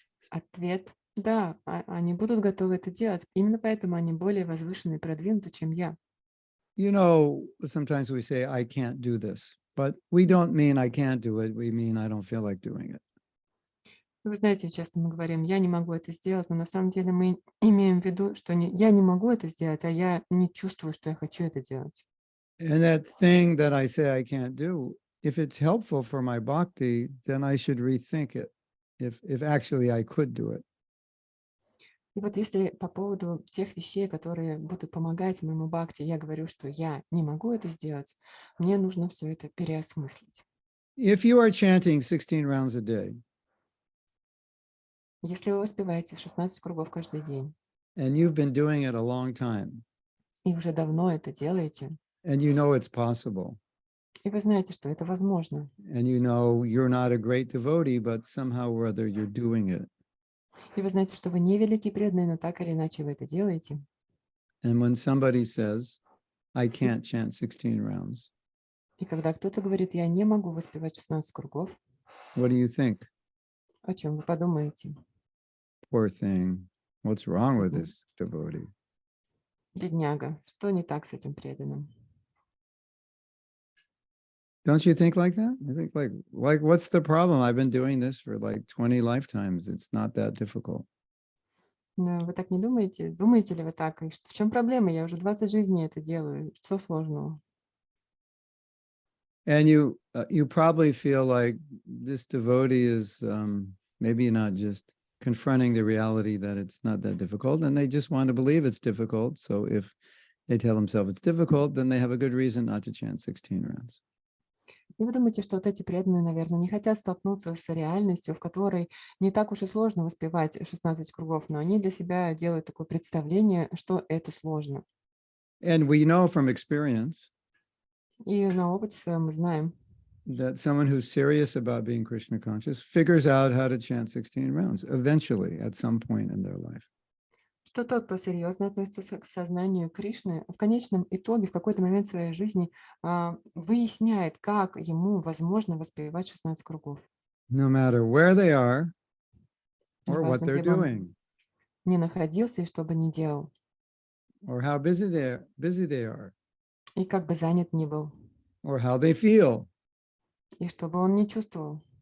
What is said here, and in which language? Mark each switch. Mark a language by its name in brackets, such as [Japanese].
[Russian] Ответ – да, они будут готовы это делать. Именно поэтому они более возвышенные и продвинуты, чем я. [English] You know, sometimes we say, I can't do this, but we don't mean I can't do it. We mean I don't feel like doing it. [Russian] Вы знаете, часто мы говорим, я не могу это сделать, но на самом деле мы имеем в виду, что я не могу это сделать, а я не чувствую, что я хочу это делать. [English] And that thing that I say I can't do, if it's helpful for my bhakti, then I should rethink it, if actually I could do it. [Russian] И вот если по поводу тех вещей, которые будут помогать моему бхакти, я говорю, что я не могу это сделать, мне нужно все это переосмыслить. [English] If you are chanting 16 rounds a day, [Russian] Если вы воспеваете 16 кругов каждый день, [English] and you've been doing it a long time, [Russian] и уже давно это делаете, [English] and you know it's possible, [Russian] и вы знаете, что это возможно, [English] and you know you're not a great devotee, but somehow or other you're doing it. [Russian] и вы знаете, что вы не великий преданный, но так или иначе вы это делаете. [English] And when somebody says, I can't chant 16 rounds, [Russian] И когда кто-то говорит, я не могу воспевать 16 кругов, [English] what do you think? [Russian] о чем вы подумаете? [English] Poor thing. What's wrong with this devotee? [Russian] Бедняга, что не так с этим преданным? [English] Don't you think like that? I think like what's the problem? I've been doing this for like 20 lifetimes. It's not that difficult. [Russian] Но вы так не думаете? Думаете ли вы так? И в чем проблема? Я уже 20 жизней это делаю. Что сложного? [English] And you probably feel like this devotee is maybe not just confronting the reality that it's not that difficult, and they just want to believe it's difficult. So if they tell themselves it's difficult, then they have a good reason not to chant 16 rounds. [Russian] И вы думаете, что вот эти преданные, наверное, не хотят столкнуться с реальностью, в которой не так уж и сложно воспевать 16 кругов, но они для себя делают такое представление, что это сложно. [English] And we know from experience [Russian] И на опыте своем мы знаем, [English] that someone who's serious about being Krishna conscious figures out how to chant 16 rounds eventually at some point in their life. [Russian] что тот, кто серьезно относится к сознанию Кришны, в конечном итоге, в какой-то момент своей жизни выясняет, как ему возможно воспевать 16 кругов. [English] No matter where they are or what [Russian] Неважно, [English] they're [Russian] где бы он [English] doing [Russian] ни находился и что бы ни делал, [English] or how busy they are [Russian] и как бы занят ни был, [English] or how they feel [Russian] и что бы он ни чувствовал,